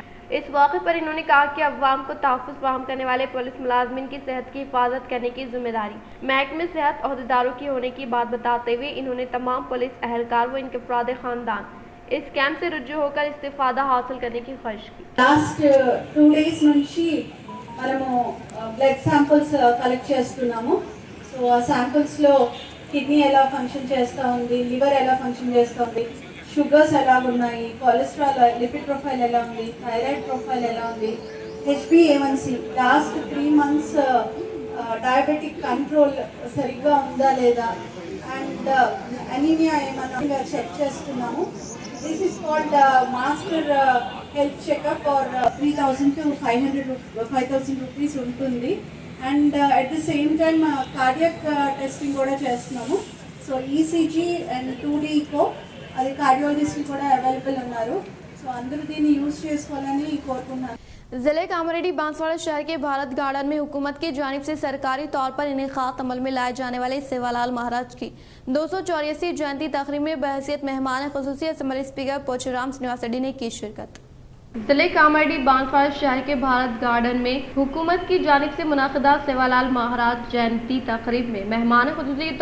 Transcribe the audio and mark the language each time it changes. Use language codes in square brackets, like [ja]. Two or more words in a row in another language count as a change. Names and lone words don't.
[ur] اس موقع پر انہوں نے کہا کہ عوام کو تحفظ فراہم کرنے والے پولیس ملازمین کی صحت کی حفاظت کرنے کی ذمہ داری محکمہ صحت عہدیداروں کی ہونے کی بات بتاتے ہوئے انہوں نے تمام پولیس اہلکار و ان کے افراد خاندان اس کیمپ سے رجوع ہو کر استفادہ حاصل کرنے کی خواہش کی۔ [en] last 2 days [te] నుంచి మనము [en] blood samples collect [te] చేస్తున్నాము। సో ఆ శాంపిల్స్లో కిడ్నీ ఎలా ఫంక్షన్ చేస్తూ ఉంది, లివర్ ఎలా ఫంక్షన్ చేస్తూ ఉంది, షుగర్స్ ఎలా ఉన్నాయి, [en] cholesterol lipid profile [te] ఎలా ఉంది, [en] thyroid profile [te] ఎలా ఉంది, [en] HbA1c last 3 months diabetic control [te] సరిగ్గా ఉందా లేదా, [en] and anemia [te] ఏమన్నా చెక్ చేస్తున్నాము। [en] This is called master health checkup or 3,000 to 5,000 rupees ఉంటుంది। and at the same time cardiac testing [te] కూడా చేస్తున్నాము। సో [en] ECG and 2D echo [te] అది కార్డియాలజిస్ట్ కూడా అవైలబుల్ ఉన్నారు। సో అందరూ దీన్ని యూజ్ చేసుకోవాలని కోరుకుంటున్నాను। [ur] ضلع کامریڈی بانسواڑہ شہر کے بھارت گارڈن میں حکومت کی جانب سے سرکاری طور پر انعقاد عمل میں لائے جانے والے سیوا لال مہاراج کی 284 جینتی تقریب میں بحیثیت مہمان خصوصی اسمبلی اسپیکر پوچھرام سرینواس ریڈی نے کی شرکت۔ ضلع کامریڈی بانسواڑہ شہر کے بھارت گارڈن میں حکومت کی جانب سے منعقدہ سیوا لال مہاراج جینتی تقریب میں مہمان خصوصی کے